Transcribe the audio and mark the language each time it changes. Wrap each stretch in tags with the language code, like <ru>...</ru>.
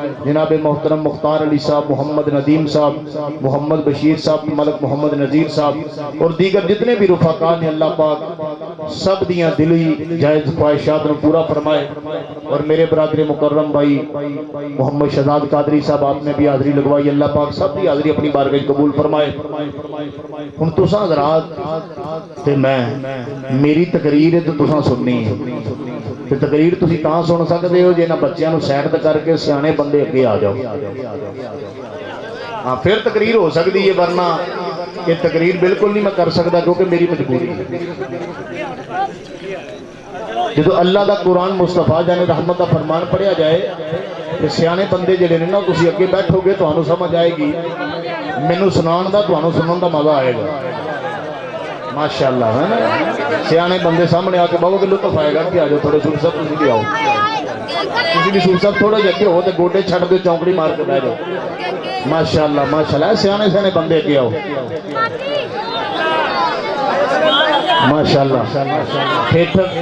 <ur>جناب محترم مختار علی صاحب محمد ندیم صاحب محمد بشیر صاحب ملک محمد نذیر صاحب اور دیگر جتنے بھی رفقا نے اللہ پاک سب دیاں دلی جائز خواہشات کو پورا فرمائے. اور میرے برادر مکرم بھائی محمد شہزاد قادری صاحب آپ نے بھی حاضری لگوائی اللہ پاک سب دی حاضری اپنی بارگاہ قبول فرمائے.</ur> <pa>ہن تساں حضرات تے میں میری تقریر ہے تو تساں سننی ہے تے تقریر تسی تاں سن سکدے ہو جے نہ بچیاں نو سائڈ تے کر کے سیانے بندے اگے آ جاؤ.</pa> <ur>ہاں پھر تقریر ہو سکتی ہے ورنہ یہ تقریر بالکل نہیں میں کر سکتا کیونکہ میری مجبوری ہے.</ur> <pa>جدو اللہ دا قرآن مصطفیٰ جانے رحمت دا فرمان پڑھیا جائے تو سیانے بندے جڑے نے نا تسی اگے بیٹھو گے تانوں سمجھ آئے گی مینوں سنان دا تانوں سنن دا مزہ آئے گا ماشاءاللہ ہے نا. سیانے بندے سامنے آ کے بہو کے لطف آئے گا کہ آ جاؤ تھوڑے سور صاحب تسی بھی آؤ تسی بھی سور صاحب تھوڑا جگہ ہو تے گوڈے چھڑ دے چونکڑی مار کے بیٹھ جاؤ ماشاءاللہ ماشاءاللہ سیانے سیانے بندے کے آؤ ماشاءاللہ.</pa>